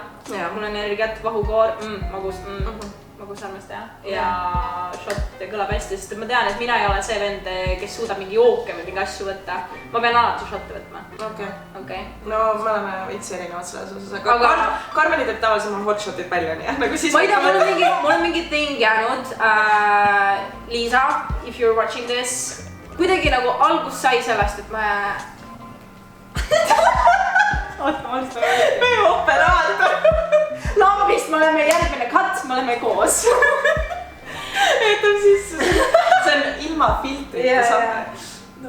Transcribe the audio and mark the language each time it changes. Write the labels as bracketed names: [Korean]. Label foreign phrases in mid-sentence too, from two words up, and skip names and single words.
[Estonian] Mul on energiat, vahukoor, magus armast ja shot kõlab hästi, sest ma tean, et mina ei ole see vend, kes suudab mingi jooke või mingi asju võtta. Ma pean alati shotte võtma. Okei. No me oleme veits erinevad selles osas, aga Karmeni teeb tavaliselt mul hot shotid välja, nii. Ma ei tea, mul on mingi thing jäänud. Liisa, [English] if you're watching this, [Estonian] kuidagi nagu algus sai sellest, et ma... Oota, ma alustan. Meie operaator. lambist me oleme järgmine cut, me oleme koos. et on siis, see on ilma filtrita saate.